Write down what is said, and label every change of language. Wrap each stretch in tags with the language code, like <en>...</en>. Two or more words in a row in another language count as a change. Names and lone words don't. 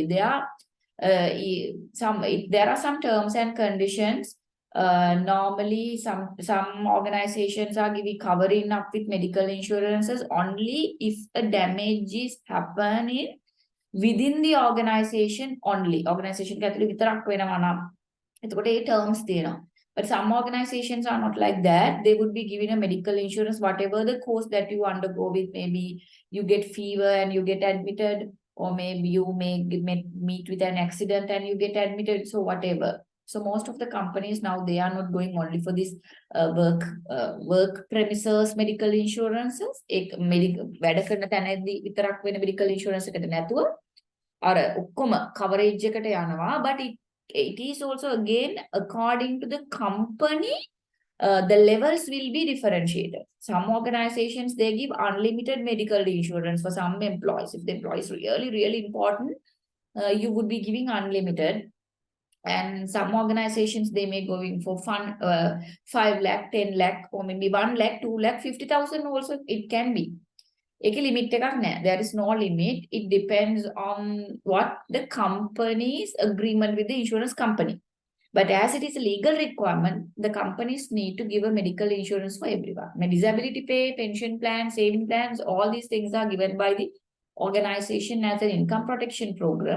<en>There are some terms and conditions. Normally some organizations are covering up with medical insurances only if a damage is happening within the organization only.</en> <si>Organization ඇතුළේ විතරක් වෙනවා නම් එතකොට ඒ terms තියෙනවා.</si> <en>But some organizations are not like that. They would be giving a medical insurance, whatever the course that you undergo with. Maybe you get fever and you get admitted, or maybe you may meet with an accident and you get admitted. So whatever. So most of the companies now, they are not going only for this work premises medical insurances.</en> <si>වැඩ කරන තැනදී විතරක් වෙන</si> <en>medical insurance</en> <si>එකට නැතුව අර ඔක්කොම coverage එකට යනවා.</si> <en>But it is also again according to the company. The levels will be differentiated. Some organizations, they give unlimited medical insurance for some employees. If the employee is really, really important, you would be giving unlimited. And some organizations, they may going for 5 lakh, 10 lakh, or maybe 1 lakh, 2 lakh, 50,000 also it can be.</en> <si>Ekak limit එකක් නැහැ.</si> <en>There is no limit. It depends on what the company's agreement with the insurance company. But as it is a legal requirement, the companies need to give a medical insurance for everyone. Disability pay, pension plans, saving plans, all these things are given by the organization as an income protection program.</en>